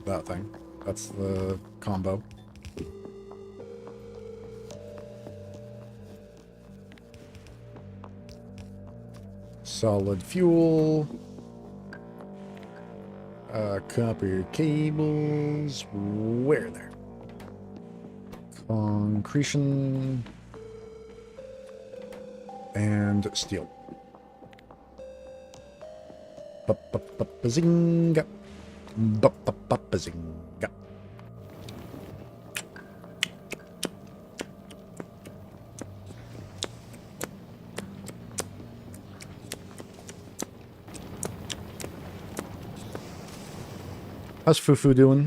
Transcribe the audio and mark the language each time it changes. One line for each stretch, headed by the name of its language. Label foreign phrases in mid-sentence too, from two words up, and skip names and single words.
English: That thing. That's the combo. Solid fuel. Copper cables. Where there? Concretion. And steel. Ba-ba-ba-ba-zinga. Ba-ba-ba-ba-zinga. How's Fufu doing?